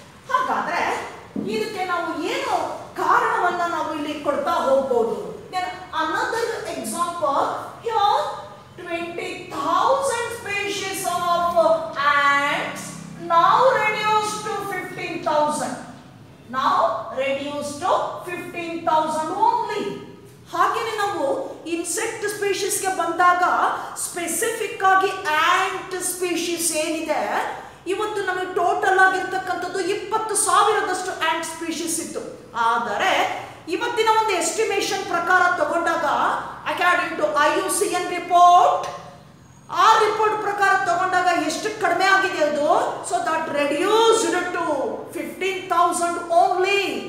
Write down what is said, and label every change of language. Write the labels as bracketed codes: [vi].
[kn] ಹಾಗಾದ್ರೆ ಇದಕ್ಕೆ ನಾವು ಏನು ಕಾರಣವನ್ನ ನಾವು ಇಲ್ಲಿ ಕೊಡ್ತಾ ಹೋಗ್ಬೋದು. [en] Another example, here 20,000 species of ants now reduced to 15,000. Now reduced to 15,000 only. [kn] ಹಾಗೆಯೇ ನಾವು ಇನ್ಸೆಕ್ಟ್ ಸ್ಪೀಶೀಸ್ಗೆ ಬಂದಾಗ ಸ್ಪೆಸಿಫಿಕ್ ಆಗಿ ಆಂಟ್ ಸ್ಪೀಶೀಸ್ ಏನಿದೆ, ಇವತ್ತು ನಮಗೆ ಟೋಟಲ್ ಆಗಿರ್ತಕ್ಕಂಥದ್ದು 20,000ದಷ್ಟು ಆಂಟ್ ಸ್ಪೀಶೀಸ್ ಇತ್ತು. ಆದರೆ ಇವತ್ತಿನ ಒಂದು ಎಸ್ಟಿಮೇಷನ್ ಪ್ರಕಾರ ತಗೊಂಡಾಗ, [en] according to IUCN report, [kn] ಆ ರಿಪೋರ್ಟ್ ಪ್ರಕಾರ ತಗೊಂಡಾಗ ಎಷ್ಟು ಕಡಿಮೆ ಆಗಿದೆ ಅದು. [en] So that reduced to 15,000 only.